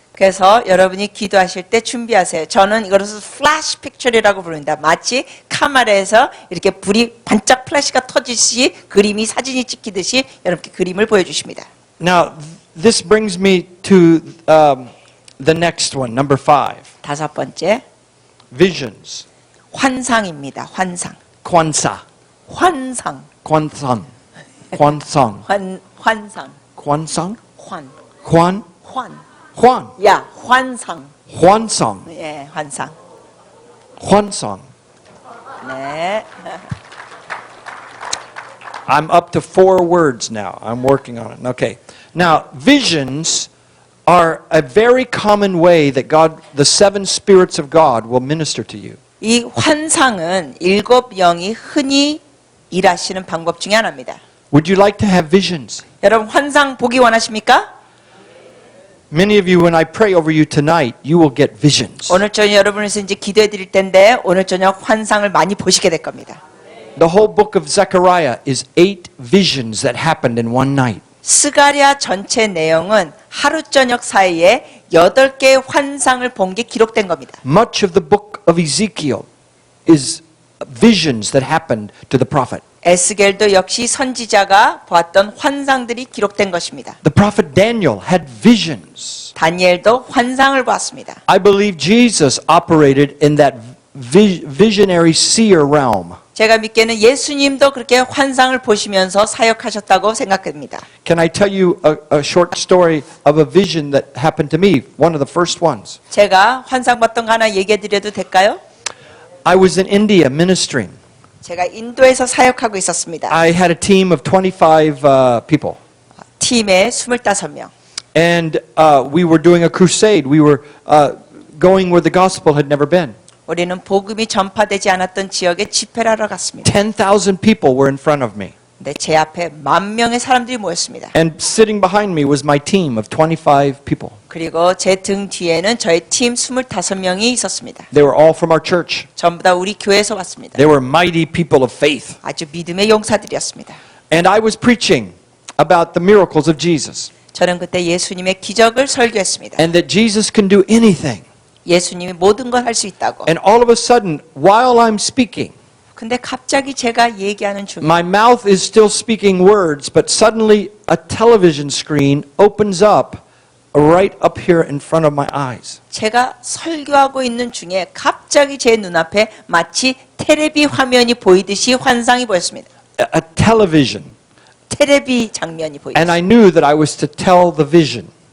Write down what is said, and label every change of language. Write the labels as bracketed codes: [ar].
[ko] 그래서 여러분이 기도하실 때 준비하세요. 저는 이것을 플래시 픽처리라고 부릅니다. 마치 카메라에서 이렇게 불이 반짝 플래시가 터지듯이 그림이 사진이 찍히듯이 여러분께 그림을 보여주십니다. [en] Now, this brings me to the next one, number 5. [ko] 다섯 번째, [en] Visions. [ko] 환상입니다. 환상. Kwanzaa. 환상. Kwansang. 환상. Kwansang? 환. Kwan? 환. Hwan. 야, 환상. Hwansang. 예, 환상. Hwansang. 네. [en] I'm up to 4 words now. I'm working on it. Okay. Now, visions are a very common way that God, the 7 spirits of God, will minister to you. [ko] 이 환상은 7 영이 흔히 일하시는 방법 중에 하나입니다. [en] Would you like to have visions? [ko] 여러분 환상 보기 원하십니까? [en] Many of you, when I pray over you tonight, you will get visions. [ko] 오늘 저녁 여러분에서 이제 기도해 드릴 텐데 오늘 저녁 환상을 많이 보시게 될 겁니다. [en] The whole book of Zechariah is 8 visions that happened in one night. [ko] 스가랴 전체 내용은 하루 저녁 사이에 8개의 환상을 본 게 기록된 겁니다. [en] Much of the book of Ezekiel is visions that happened to the prophet. [ko] 에스겔도 역시 선지자가 보았던 환상들이 기록된 것입니다. [en] The prophet Daniel had visions. [ko] 다니엘도 환상을 보았습니다. [en] I believe Jesus operated in that visionary seer realm. [ko] 제가 믿기에는 예수님도 그렇게 환상을 보시면서 사역하셨다고 생각합니다. [en] Can I tell you a short story of a vision that happened to me? One of the first ones. [ko] 제가 환상 봤던 거 하나 얘기해 드려도 될까요? [en] I was in India ministering. [ko] 제가 인도에서 사역하고 있었습니다. [en] I had a team of 25 people. [ko] 팀에 25명. [en] And we were doing a crusade. We were going where the gospel had never been. [ko] 우리는 복음이 전파되지 않았던 지역에 집회를 하러 갔습니다. [en] 10,000 people were in front of me. [ko] 근데 제 앞에 10,000명의 사람들이 모였습니다. [en] And sitting behind me was my team of 25 people. [ko] 그리고 제 등 뒤에는 저희 팀 25명이 있었습니다. [en] They were all from our church. [ko] 전부 다 우리 교회에서 왔습니다. [en] They were mighty people of faith. [ko] 아주 믿음의 용사들이었습니다. [en] And I was preaching about the miracles of Jesus. [ko] 저는 그때 예수님의 기적을 설교했습니다. [en] And that Jesus can do anything. [ko] 예수님이 모든 걸 할 수 있다고. [en] And all of a sudden, while I'm speaking, [ko] 근데 갑자기 제가 얘기하는 중에 [en] my mouth is still speaking words, but suddenly a television screen opens up right up here in front of my eyes. [ko] 제가 설교하고 있는 중에 갑자기 제 눈앞에 마치 테레비 화면이 보이듯이 환상이 보였습니다. [en] A television. [ko] 테레비 장면이 보이듯이. [en] And I knew that I was to tell the vision.